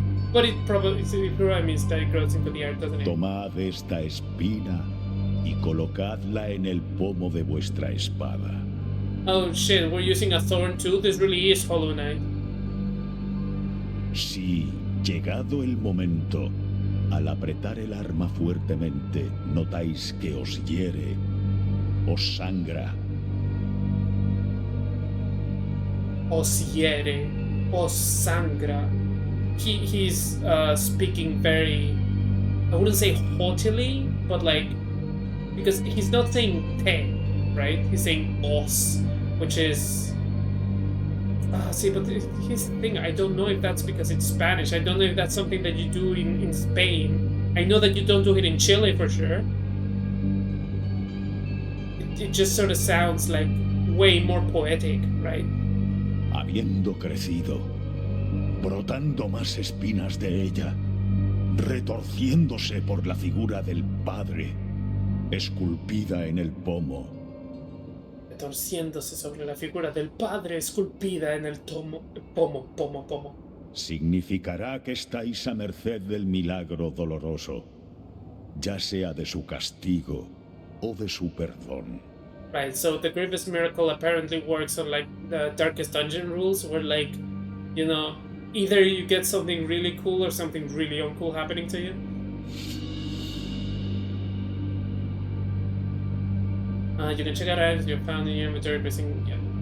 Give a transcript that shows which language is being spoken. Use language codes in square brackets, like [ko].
[en] But it probably means that it grows into the earth, doesn't it? [es] Tomad esta espina y colocadla en el pomo de vuestra espada. [en] Oh shit, we're using a thorn too? This really is Hollow Knight. [es] Si, llegado el momento, al apretar el arma fuertemente, notáis que os hiere, os sangra. Os hiere, os sangra. [en] He's speaking very, I wouldn't say haughtily, but like, because he's not saying te, right? He's saying os, which is, see, but here's the thing, I don't know if that's because it's Spanish. I don't know if that's something that you do in Spain. I know that you don't do it in Chile for sure. It just sort of sounds like way more poetic, right? [es] Habiendo crecido, brotando más espinas de ella, retorciéndose por la figura del Padre, esculpida en el pomo. Retorciéndose sobre la figura del Padre esculpida en el pomo. Significará que estáis a merced del milagro doloroso, ya sea de su castigo o de su perdón. [en] Right, so the grievous miracle apparently works on like the Darkest Dungeon rules, where like, you know, either you get something really cool or something really uncool happening to you. You can check out items you found in your inventory by saying, yeah.